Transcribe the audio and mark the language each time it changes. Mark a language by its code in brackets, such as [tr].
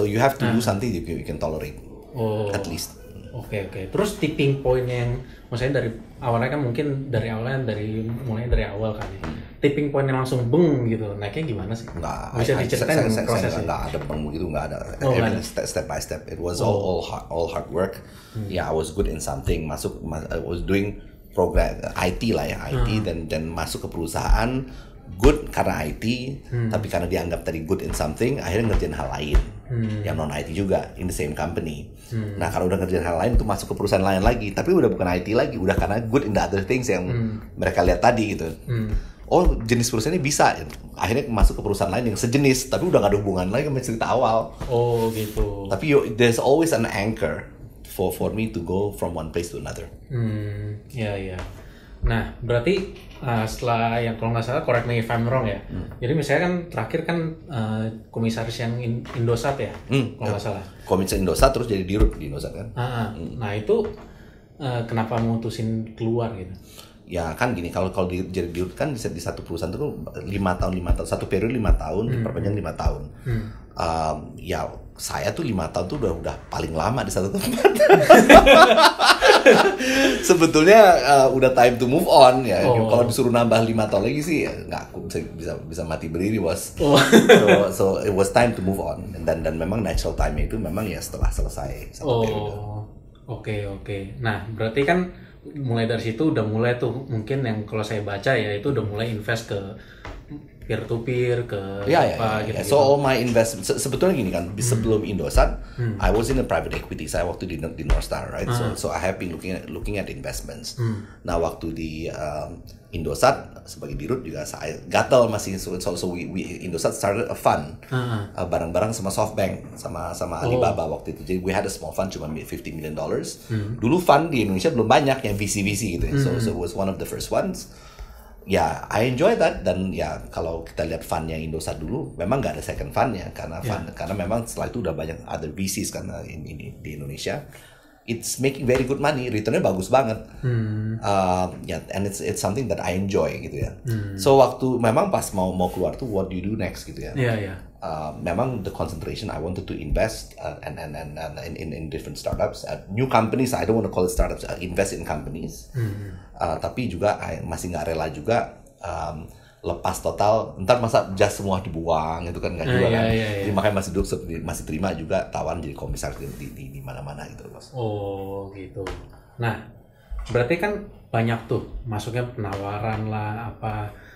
[en] So you have to do something you can tolerate, at least. [id] Oke. Terus tipping point yang maksudnya dari awalnya kan mungkin mulai dari awal kan ya. Tipping point yang langsung beng gitu. Naiknya gimana sih? Nggak, bisa diceritain prosesnya? Nggak ada beng gitu, nggak ada. [en] Step by step. It was all hard work. Yeah, I was good in something. I was doing program IT [id] lah ya, IT dan masuk ke perusahaan good karena IT, tapi karena dianggap tadi [en] good in something, [id] akhirnya ngerjain hal lain. yang non IT juga [en] in the same company. [id] Nah kalau udah ngerjain hal lain itu masuk ke perusahaan lain lagi, tapi udah bukan IT lagi, udah karena [en] good in the other things [id] yang mereka lihat tadi gitu. Oh jenis perusahaan ini bisa, akhirnya masuk ke perusahaan lain yang sejenis, tapi udah gak ada hubungan lagi sama cerita awal. Oh gitu. [en] Tapi there's always an anchor for me to go from one place to another. [id] Ya. Nah, berarti setelah yang kalau nggak salah, [en] correct me if I'm wrong [id] ya. Jadi misalnya kan terakhir kan komisaris yang Indosat ya, kalau nggak salah. Komisaris Indosat terus jadi dirut di Indosat kan. Nah itu kenapa mutusin keluar gitu? Ya kan gini, kalau jadi dirut kan di satu perusahaan itu 5 tahun, satu periode 5 tahun, diperpanjang 5 tahun. Ya saya tuh 5 tahun tuh udah paling lama di satu tempat. Sebetulnya udah [en] time to move on [id] ya. Kalau disuruh nambah 5 tahun lagi sih ya, nggak aku bisa mati berdiri bos. [en] So it was time to move on. [id] Dan memang natural time itu memang ya setelah selesai satu periode. Oke. Nah berarti kan mulai dari situ udah mulai tuh mungkin yang kalau saya baca ya itu udah mulai invest ke [en] peer to peer [id] ke gitu. [en] So all my investment [id] sebetulnya gini kan, sebelum Indosat [en] I was in a private equity. [id] Saya waktu di [en] North Star, right? So I have been looking at investments. [id] Nah waktu di Indosat sebagai dirut juga saya gatal masih. [en] So we Indosat started a fund [id] bareng-bareng sama SoftBank sama Alibaba waktu itu. [en] Jadi we had a small fund cuma $50 million. [id] Dulu fund di Indonesia belum banyak yang VC gitu. [en] So it was one of the first ones. Ya, I enjoy that. [id] Dan ya kalau kita lihat fundnya Indosat dulu, memang nggak ada second fundnya karena memang setelah itu udah banyak [en] other VCs [id] karena ini di Indonesia. [en] It's making very good money, [id] returnnya bagus banget. [en] And it's something that I enjoy [id] gitu ya. [en] So [id] waktu memang pas mau keluar tuh, [en] what do you do next gitu ya? Memang the concentration I wanted to invest and in different startups, new companies. I don't want to call it startups. Invest in companies. [id] Tapi juga masih nggak rela juga lepas total. Ntar masa just semua dibuang itu kan nggak juga kan. Jadi makanya masih terima juga tawaran jadi komisaris di mana-mana gitu bos. Oh gitu. Nah berarti kan banyak tuh masuknya penawaran lah apa.